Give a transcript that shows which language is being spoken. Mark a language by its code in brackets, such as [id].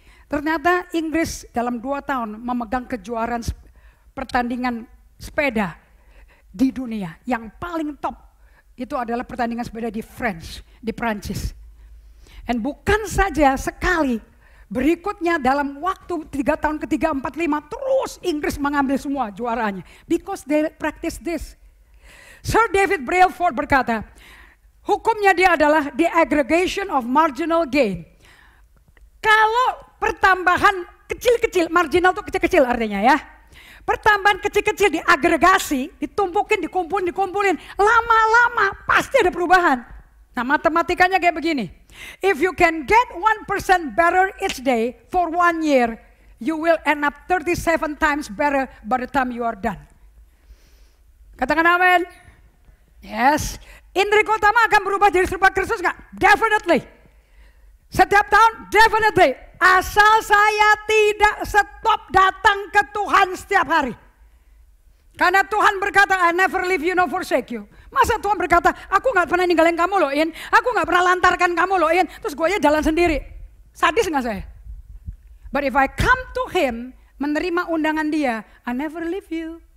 [id] Ternyata Inggris dalam 2 tahun memegang kejuaraan pertandingan sepeda di dunia. Yang paling top itu adalah pertandingan sepeda di Prancis. Dan bukan saja sekali, berikutnya dalam waktu 3 tahun ketiga, 4, 5, terus Inggris mengambil semua juaranya. [en] Because they practice this. Sir David Brailsford [id] berkata, hukumnya dia adalah [en] the aggregation of marginal gain. [id] Kalau pertambahan kecil-kecil, marginal itu kecil-kecil artinya ya. Pertambahan kecil-kecil diagregasi, ditumpukin, dikumpulin, lama-lama pasti ada perubahan. Nah, matematikanya kayak begini. [en] If you can get 1% better each day for 1 year, you will end up 37 times better by the time you are done. [id] Katakan amin. Yes. Indri Gautama akan berubah jadi serupa Kristus nggak? Definitely. Setiap tahun, definitely. Asal saya tidak stop datang ke Tuhan setiap hari. Karena Tuhan berkata, [en] I never leave you nor forsake you. [id] Masa Tuhan berkata, aku gak pernah ninggalin kamu loh In. Aku gak pernah lantarkan kamu loh In. Terus gue aja jalan sendiri. Sadis gak saya? [en] But if I come to Him, [id] menerima undangan dia, [en] I never leave you.